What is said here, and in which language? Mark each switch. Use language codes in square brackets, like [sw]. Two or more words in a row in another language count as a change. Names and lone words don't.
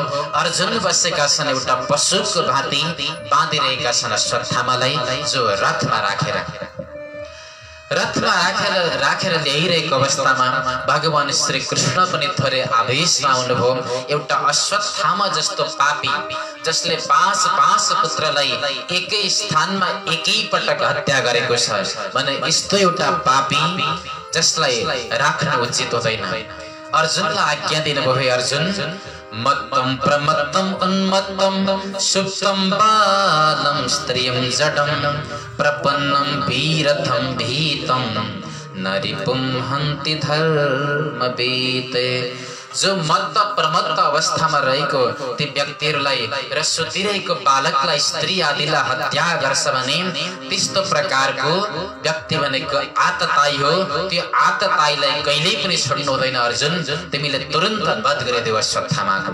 [ne] अर्जुन बसेका छन् एउटा पशुको भाँति बाँधिरहेका छन् अश्वत्थामालाई, जो रथमा राखेर ल्याइरहेको अवस्थामा भगवान श्री कृष्ण पनि थोरै आवेशमा आउनुभयो। एउटा अश्वत्थामा जस्तो पापी, जसले पाँच पुत्रलाई एकै स्थानमा एकै पटक हत्या गरेको छ भने यस्तो एउटा पापी जसलाई राख्न उचित हुँदैन। अर्जुनलाई आज्ञा दिनुभयो, [sa] अर्जुन मत्तम प्रमत्तम उन्मत्तम सुप्तम बालम स्त्रियं जडम प्रपन्नम वीरथम भीतम नरिपुम हन्ति धर्मवेते। [ne] जो मत्त प्रमत्त अवस्थामा रहेको ती व्यक्तिहरूलाई र सुतिरहेको बालकलाई स्त्री आदिलाई हत्या गर्छ भने त्यस्तो प्रकारको व्यक्ति भनेको आतताई हो। त्यो आतताईलाई कहिल्यै पनि छोड्नु हुँदैन। अर्जुन तिमीले तुरन्त वध गरिदेऊ अश्वत्थामाको।